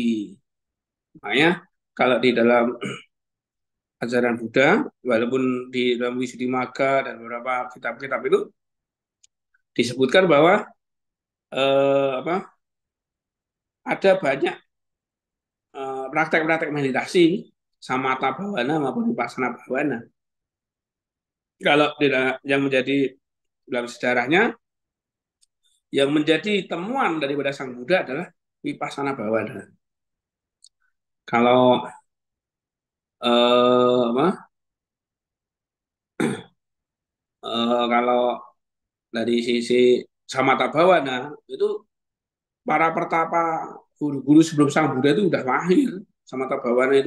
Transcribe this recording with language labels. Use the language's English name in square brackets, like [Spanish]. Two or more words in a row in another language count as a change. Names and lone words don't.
[Indonesian] Makanya kalau di dalam ajaran Buddha, walaupun di dalam Visuddhimagga dan beberapa kitab-kitab itu disebutkan bahwa apa, ada banyak praktek-praktek meditasi, [Pali] samatha bhavana [Indonesian] maupun [Pali] vipassana bhavana. [Indonesian] Kalau yang menjadi dalam sejarahnya, yang menjadi temuan daripada Sang Buddha adalah [Pali] vipassana bhavana. [Indonesian] Kalau apa, kalau dari sisi [Pali] samatha bhavana [Indonesian] itu para pertapa guru-guru sebelum Sang Buddha itu udah mahir [Pali] samatha bhavana [Indonesian] itu.